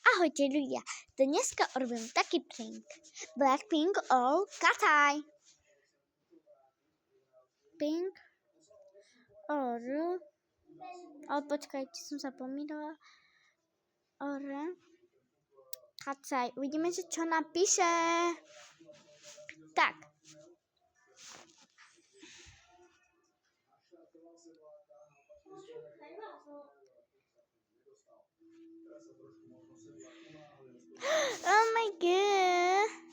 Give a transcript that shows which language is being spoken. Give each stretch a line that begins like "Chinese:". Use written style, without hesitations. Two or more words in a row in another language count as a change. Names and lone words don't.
Slovak: Ahojte ľudia, dneska robím taký prank.
English: Blackpink or Kataj. Pink or...
Slovak: Ale počkajte, som sa pomýlila.
English: Or... Kataj.
Slovak: Uvidíme, čo napíše. Tak.
English: Oh my god.